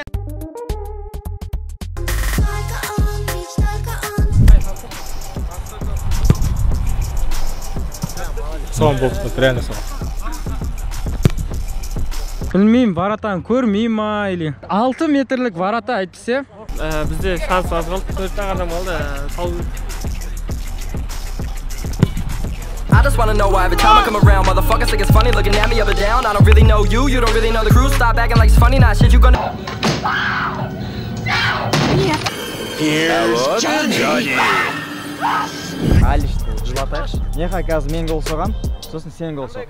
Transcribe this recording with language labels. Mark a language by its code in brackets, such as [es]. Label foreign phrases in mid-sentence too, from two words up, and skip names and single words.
[kk] Соған болды, реально соған. Білмеймін, варатаны көрмей ма или 6 метрлік варата айтпесе. Бізде шанс аз қалды, 4 адам қалды. [en] I just wanna know why every time I come around, motherfuckers think it's funny looking at me up and down. I don't really know you, you don't really know the crew. Stop acting like it's funny, nah shit you gonna. Here's Johnny. [kk] Алишті жылатайықшы. Неға қазір мен гол соғам, сосын сен гол соқ.